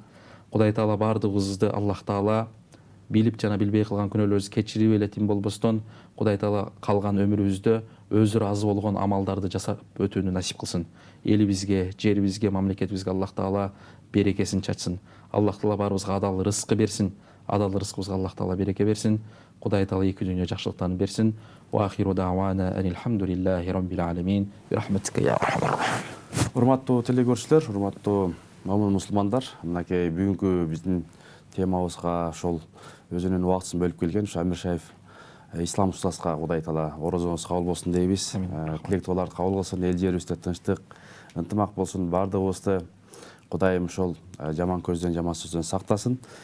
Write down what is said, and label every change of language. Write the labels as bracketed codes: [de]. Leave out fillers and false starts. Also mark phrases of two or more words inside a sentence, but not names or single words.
[ky] Кудай таала баардыгыбызды Аллах таала билип жана билбей кылган күнөөлөрүбүздү кечирип эле тим болбостон, Кудай таала калган өмүрүбүздө өзү ыраазы болгон амалдарды жасап өтүүнү насип кылсын. Элибизге, жерибизге, мамлекетибизге Аллах таала берекесин чачсын. Аллах таала баарыбызга адал рызкы берсин. Адал рызкыбызга Аллах таала береке берсин. Кудай таала эки дүйнө жакшылыктарын берсин. [ar] وآخر دعوانا الحمد لله رب العالمين. برحمتك يا أرحم الراحمين. [ky] Урматтуу телекөрүүчүлөр, урматтуу момун мусулмандар, мынакей бүгүнкү биздин темабызга ошол өзүнүн убактысын бөлүп келген Амир Шаев ислам устазга Кудай таала орозоңуз кабыл болсун дейбиз. Тилек дуаларды кабыл кылсын, эл жерибизде тынчтык, ынтымак болсун, баардыгыбызды Кудайым ошол жаман көздөн, жаман сөздөн сактасын.